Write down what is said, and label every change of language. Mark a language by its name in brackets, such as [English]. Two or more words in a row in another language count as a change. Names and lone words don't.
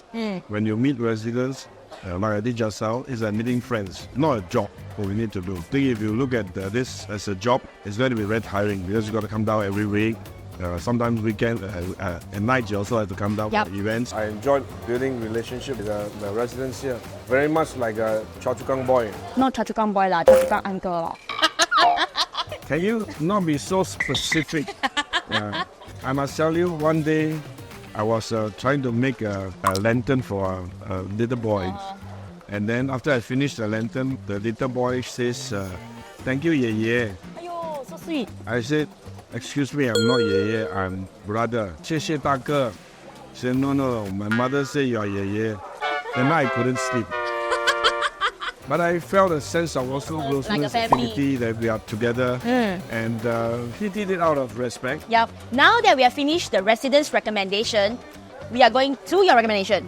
[English] When you meet residents, like I did just now, it's like meeting friends, not a job. What we need to do. I think if you look at this as a job, it's going to be very tiring because you got to come down every week. Sometimes weekend, at night you also have to come down for events. I enjoyed building relationship with the residents here. Very much like a Chua Chu Kang boy. Not Chua Chu Kang boy lah, Chua Chu Kang uncle lah. Can you not be so specific? I must tell you, one day I was trying to make a lantern for a little boy. And then after I finished the lantern, the little boy says, thank you, Ye Ye. Ayo, so sweet. I said, excuse me, I'm not Ye Ye, I'm brother. [Chinese] 谢谢大哥. [English] He said, no, my mother said you are Ye Ye. Then I couldn't sleep. But I felt a sense of also closeness, affinity that we are together. And he did it out of respect. Yep. Now that we have finished the residents' recommendation, we are going to your recommendation.